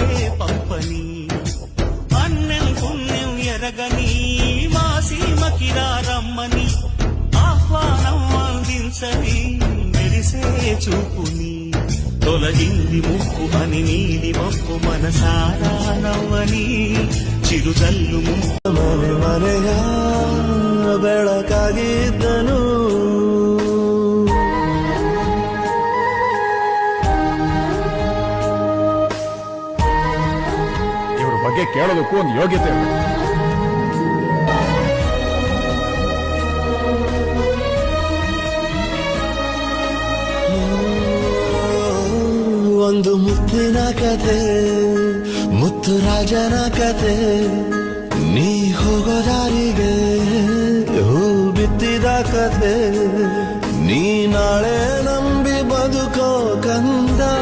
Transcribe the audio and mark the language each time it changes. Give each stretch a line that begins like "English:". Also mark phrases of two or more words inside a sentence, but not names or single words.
Telugu: పంపని అన్నెం పుణ్యం ఎరగని మా సీమకిరా రమ్మని ఆహ్వానం అందించని మెరిసే చూపుని తొలగింది ముక్కు అని నీలి మప్పు మనసారా నవ్వని చిరుజల్లు
Kannada: ಮನೆ ಮನೆಯ ಬೆಳಕಾಗಿದ್ದನು. ಇವ್ರ ಬಗ್ಗೆ ಕೇಳೋದಕ್ಕೂ ಒಂದು ಯೋಗ್ಯತೆ ಇದೆ. ಒಂದು ಮುತ್ತಿನ ಕತೆ, ಮುತ್ತು ರಾಜನ ಕತೆ, ನೀ ಹೋಗೋ ದಾರಿಗೆ ಹೂ ಬಿತ್ತಿದ ಕತೆ, ನೀ ನಾಳೆ ನಂಬಿ ಬದುಕೋ ಕಂದ.